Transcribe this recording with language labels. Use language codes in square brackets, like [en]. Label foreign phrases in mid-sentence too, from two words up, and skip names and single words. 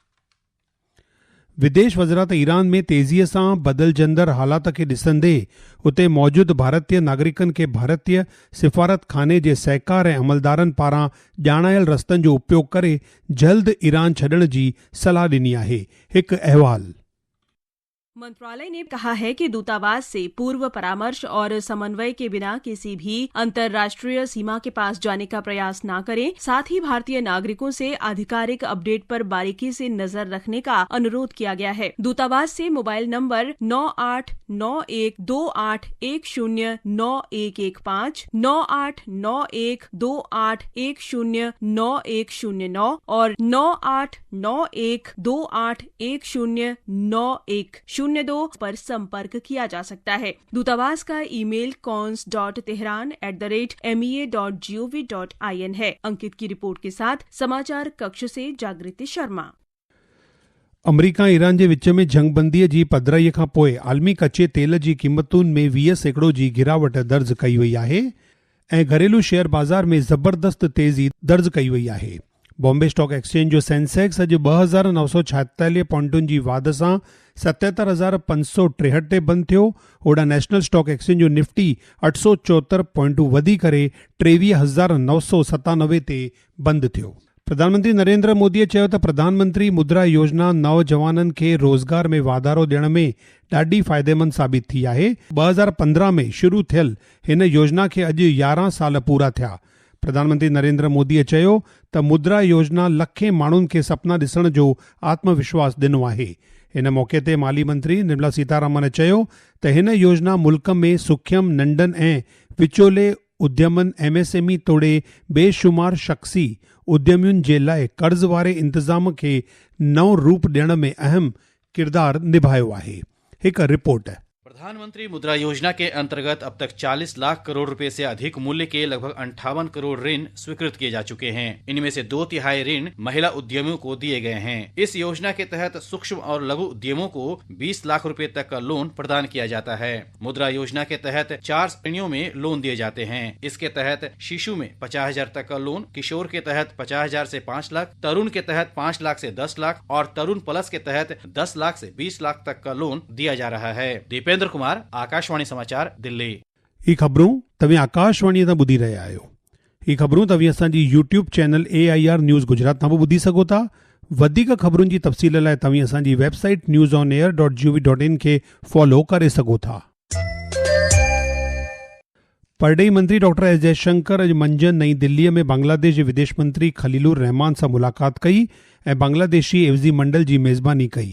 [sd] विदेश वज़रात ईरान में तेज़ीअ सां बदिलजंदड़ हालात खे ॾिसंदे उते मौजूदु भारतीय नागरिकनि खे भारतीय सिफ़ारतखाने जे सहकार ऐं अमलदारनि पारां ॼाणायल रस्तनि जो उपयोग करे जल्द ईरान छॾण जी सलाह ॾिनी आहे। हिकु अहवाल। [hi] मंत्रालय ने कहा है कि दूतावास से पूर्व परामर्श और समन्वय के बिना किसी भी अंतर्राष्ट्रीय सीमा के पास जाने का प्रयास न करें। साथ ही भारतीय नागरिकों से आधिकारिक अपडेट पर बारीकी से नजर रखने का अनुरोध किया गया है। दूतावास से मोबाइल नंबर 989128109115, 989128109109 और 989128109102 पर संपर्क किया जा सकता है। दूतावास का ईमेल cons.tehran@mea.gov.in है। अंकित की रिपोर्ट के साथ समाचार कक्ष से जागृति शर्मा। [sd] अमरीका ईरान जे विच में जंगबंदीअ जी पधिराईअ खां पोइ आलमी कचे तेल जी क़ीमतुनि में 20% जी गिरावट दर्ज कई वई आहे ऐं घरेलू शेयर बाज़ार में ज़बरदस्त तेज़ी दर्ज कई वई आहे। बॉम्बे स्टॉक एक्सचेंज जो सेंसेक्स अॼु 2,946 पॉइंटुनि जी वाध सां 77,563 ते बंदि थियो। ओॾा नेशनल स्टॉक एक्सचेंज जो निफ्टी 874 पॉइंटूं वधी करे 23,997 ते बंदि थियो। प्रधानमंत्री नरेंद्र मोदीअ चयो त प्रधानमंत्री मुद्रा योजना नौजवाननि खे रोज़गार में वाधारो ॾियण में ॾाढी फ़ाइदेमंद साबित थी आहे। 2015 में शुरू थियल हिन योजना खे अॼु 11 साल पूरा थिया। प्रधानमंत्री नरेंद्र मोदीअ चयो त मुद्रा योजना लखे माण्हुनि खे सपना ॾिसण जो आत्मविश्वास ॾिनो आहे। हिन मौक़े ते माली मंत्री निर्मला सीतारामन चयो त हिन योजना मुल्क में सुख्यम नंढनि ऐं विचोले उद्यमनि MSME तोड़े बेशुमार शख़्सी उद्यमियुनि जे लाइ कर्ज़ वारे इंतज़ाम खे नओं रूप ॾियण में अहम किरदारु निभायो आहे। हिकु रिपोर्ट। [hi] प्रधानमंत्री मुद्रा योजना के अंतर्गत अब तक 40 लाख करोड़ रुपए से अधिक मूल्य के लगभग 58 करोड़ ऋण स्वीकृत किए जा चुके हैं। इनमें से 2/3 ऋण महिला उद्यमियों को दिए गए हैं। इस योजना के तहत सूक्ष्म और लघु उद्यमों को 20 लाख रुपए तक का लोन प्रदान किया जाता है। मुद्रा योजना के तहत 4 श्रेणियों में लोन दिए जाते हैं। इसके तहत शिशु में 50,000 तक का लोन, किशोर के तहत 50,000 से 5 लाख, तरुण के तहत 5 लाख से 10 लाख और तरुण प्लस के तहत 10 लाख से 20 लाख तक का लोन दिया जा रहा है। दीपेंद्र कुमार, आकाशवाणी समाचार, दिल्ली। [sd] ही ख़बरूं तव्हीं आकाशवाणी तां ॿुधी रहिया आहियो। ही ख़बरूं तव्हीं असांजी [en] YouTube channel [sd] AIR न्यूज़ गुजरात तां बि ॿुधी सघो था। वधीक ख़बरुनि जी तफ़सील लाइ तव्हां असांजी वेबसाइट newsonair.gov.in खे फॉलो करे सघो था। परडेही मंत्री डॉक्टर एस जयशंकर अॼु मंझंदि नई दिल्लीअ में बांग्लादेश जे विदेश मंत्री खलीलुर रहमान सां मुलाक़ात कई ऐं बांग्लादेशी एवज़ी मंडल जी मेज़बानी कई।